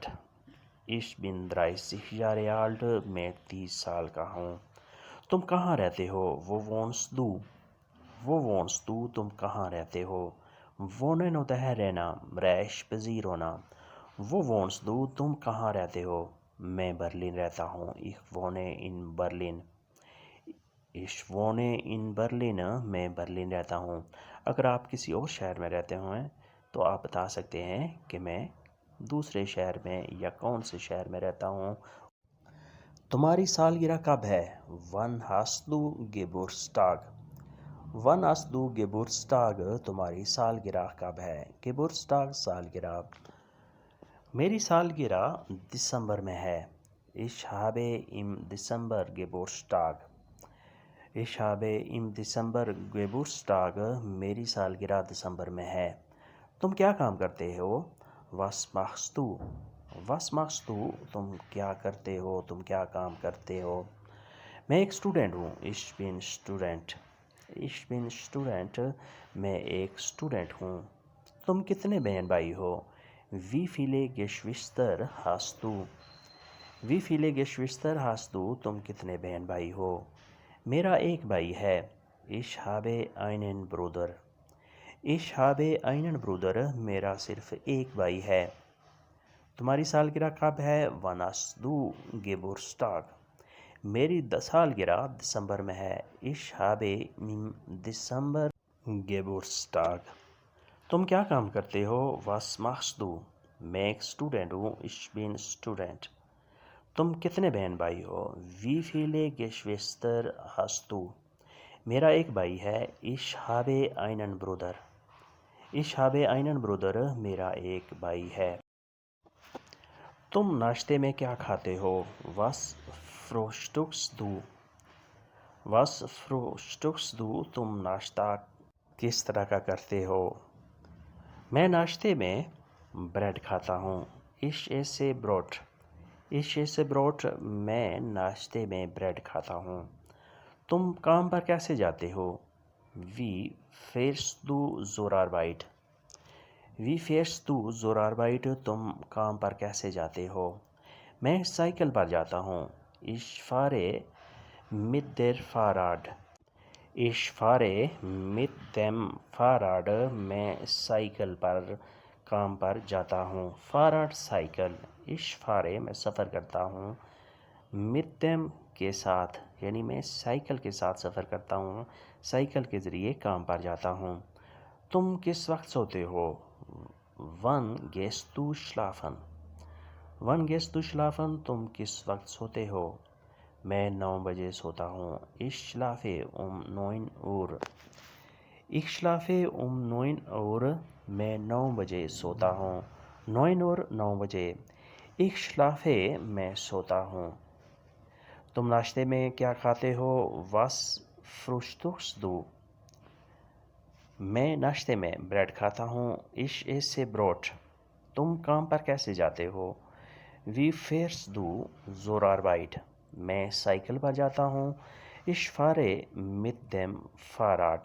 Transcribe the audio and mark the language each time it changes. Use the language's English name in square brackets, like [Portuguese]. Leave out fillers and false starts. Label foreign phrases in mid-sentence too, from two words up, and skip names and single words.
[German] Ich bin 30 Jahre alt, [Urdu] میں 30 سال کا ہوں. تم کہاں رہتے ہو? [German] Wo wohnst du. Wo wohnst du, [Urdu] تم کہاں رہتے ہو. wonen ہوتا ہے رہنا، رہائش پذیر ہونا. [German] Wo wohnst du, [Urdu] تم کہاں رہتے ہو. میں برلن رہتا ہوں. [German] ich wohne in Berlin। ich wohne in Berlin, [Urdu] میں برلن رہتا ہوں. اگر آپ کسی اور شہر میں رہتے ہوئے تو آپ بتا سکتے ہیں کہ میں دوسرے شہر میں یا کون سے شہر میں رہتا ہوں. تمہاری سالگرہ کب ہے? [German] Wann hast du Geburtstag. Wann hast du Geburtstag, [Urdu] تمہاری سالگرہ کب ہے. गेबुर्स्टाग सालगिरह। میری سالگرہ دسمبر میں ہے. [German] Ich habe im Dezember Geburtstag। Ich habe im Dezember Geburtstag, [Urdu] میری سالگرہ دسمبر میں ہے. تم کیا کام کرتے ہو? [German] Was machst du? Was machst du, [Urdu] تم کیا کرتے ہو، تم کیا کام کرتے ہو. میں ایک سٹوڈنٹ ہوں. [German] Ich bin Student। Ich bin Student, [Urdu] میں ایک سٹوڈنٹ ہوں. تم کتنے بہن بھائی ہو? [German] Wie viele Geschwister hast du? Wie viele Geschwister hast du, [Urdu] تم کتنے بہن بھائی ہو. میرا ایک بھائی ہے. [German] Ich habe einen Bruder। Ich habe einen Bruder, [Urdu] میرا صرف ایک بھائی ہے. تمہاری سالگرہ کب ہے? [German] Wann hast du Geburtstag? [Urdu] میری سالگرہ دسمبر میں ہے. [German] Ich habe im Dezember Geburtstag। [Urdu] تم کیا کام کرتے ہو? [German] Was machst du? [Urdu] میں ایک سٹوڈنٹ ہوں. [German] Ich bin Student। [Urdu] تم کتنے بہن بھائی ہو? [German] Wie viele Geschwister hast du? [Urdu] میرا ایک بھائی ہے. [German] Ich habe einen Bruder। Ich habe einen Bruder, [Urdu] میرا ایک بھائی ہے. تم ناشتے میں کیا کھاتے ہو? [German] Was frühstückst du? Was frühstückst du, [Urdu] تم ناشتہ کس طرح کا کرتے ہو. میں ناشتے میں بریڈ کھاتا ہوں. [German] Ich esse Brot। Ich esse Brot, [Urdu] میں ناشتے میں بریڈ کھاتا ہوں. تم کام پر کیسے جاتے ہو? [German] Wie fährst du zur Arbeit? Wie fährst du zur Arbeit, [Urdu] تم کام پر کیسے جاتے ہو. میں سائیکل پر جاتا ہوں. [German] Ich fahre mit der Fahrrad। Ich fahre mit dem Fahrrad, [Urdu] میں سائیکل پر کام پر جاتا ہوں. [German] Fahrrad साइकिल। Ich fahre, [Urdu] میں سفر کرتا ہوں. [German] Mit dem [Urdu] کے ساتھ، یعنی میں سائیکل کے ساتھ سفر کرتا ہوں، سائیکل کے ذریعے کام پر جاتا ہوں. تم کس وقت سوتے ہو? [German] Wann gehst du schlafen? Wann gehst du schlafen, [Urdu] تم کس وقت سوتے ہو. میں 9 بجے سوتا ہوں. [German] Ich schlafe um 9 Uhr। Ich schlafe um 9 Uhr, [Urdu] میں 9 بجے سوتا ہوں. [German] 9 Uhr 9 बजे। Ich schlafe, [Urdu] میں سوتا ہوں. تم ناشتے میں کیا کھاتے ہو? [German] Was frühstückst du? [Urdu] میں ناشتے میں بریڈ کھاتا ہوں. [German] Ich esse Brot। [Urdu] تم کام پر کیسے جاتے ہو? [German] Wie fährst du zur Arbeit? [Urdu] میں سائیکل پر جاتا ہوں. [German] Ich fahre mit dem Fahrrad।